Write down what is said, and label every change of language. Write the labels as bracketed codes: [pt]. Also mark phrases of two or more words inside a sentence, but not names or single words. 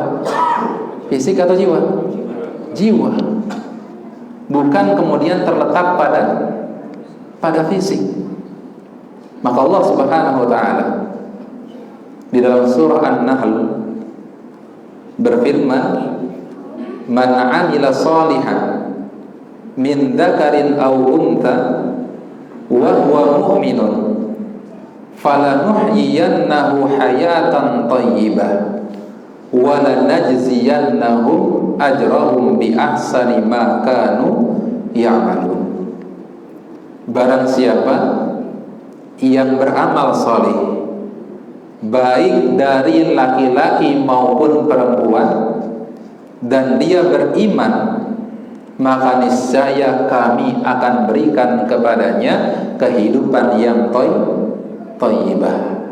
[id] Fisik atau jiwa? Jiwa. Bukan kemudian terletak pada fisik. Maka Allah [ar] سبحانه وتعالى [id] di dalam surah An-Nahl berfirman, [ar] من عمل صالحا من ذكر أو أنثى وهو مؤمن فلنحيينه حياة طيبة ولنجزينهم أجرهم بأحسن ما كانوا يعملون. [id] Barang siapa yang beramal saleh, baik dari laki-laki maupun perempuan, dan dia beriman, maka niscaya kami akan berikan kepadanya kehidupan yang thayyibah.